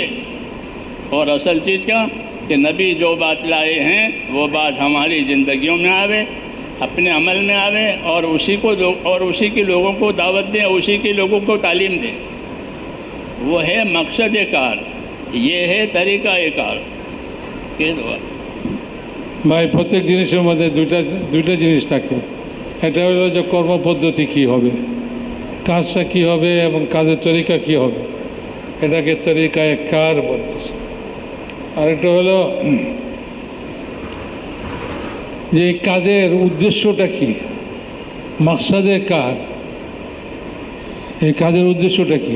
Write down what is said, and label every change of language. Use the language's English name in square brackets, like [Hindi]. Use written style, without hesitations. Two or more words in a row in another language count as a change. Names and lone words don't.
[Urdu] اور اصل چیز کیا کہ نبی جو بات لائے ہیں وہ بات ہماری زندگیوں میں آوے, اپنے عمل میں آوے, اور اسی کے لوگوں کو دعوت دیں, اسی کے لوگوں کو تعلیم دیں. وہ ہے مقصد کار, یہ ہے طریقہ کار. [Bangla] ভাই প্রত্যেক জিনিসের মধ্যে দুইটা জিনিস থাকে. এটা হলো যে কর্মপদ্ধতি কী হবে, কাজটা কী হবে এবং কাজের তরিকা কী হবে, এটাকে [Urdu] طریقۂ کار [Bangla] বলতেছে. আরেকটা হলো যে কাজের উদ্দেশ্যটা কী, [Urdu] مقصدِ کار, [Bangla] এই কাজের উদ্দেশ্যটা কী.